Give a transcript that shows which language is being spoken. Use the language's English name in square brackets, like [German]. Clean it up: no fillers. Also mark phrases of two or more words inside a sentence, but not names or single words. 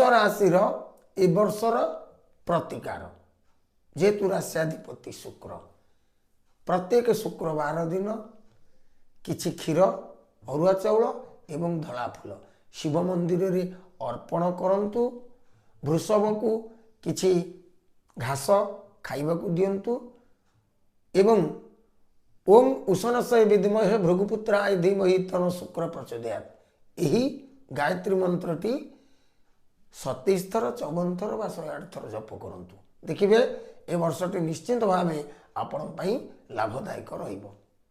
[Odia] ରାଶି ର ଏ ବର୍ଷର ପ୍ରତିକାର ଯେତୁ ରାଷ୍ଟ୍ରାଧିପତି ଶୁକ୍ର ପ୍ରତ୍ୟେକ ଶୁକ୍ରବାର ଦିନ କିଛି କ୍ଷୀର ଅରୁଆ ଚାଉଳ ଏବଂ ଧଳା ଫୁଲ ଶିବ ମନ୍ଦିର ରେ ଅର୍ପଣ କରନ୍ତୁ ବୃଷଭ କୁ କିଛି ଘାସ ଖାଇବା କୁ ଦିଅନ୍ତୁ ଏବଂ [Sanskrit] ओम उषनशय विद्महे भृगुपुत्राय धीमहि तन्नो शुक्र प्रचोदयात् [Odia] ଏହି ଗାୟତ୍ରୀ ମନ୍ତ୍ରଟି 27 ଥର 54 ଥର ବା 108 ଥର ଜପ କରନ୍ତୁ ଦେଖିବେ ଏ ବର୍ଷଟି ନିଶ୍ଚିତ ଭାବେ ଆପଣ ପାଇଁ ଲାଭଦାୟକ ରହିବ।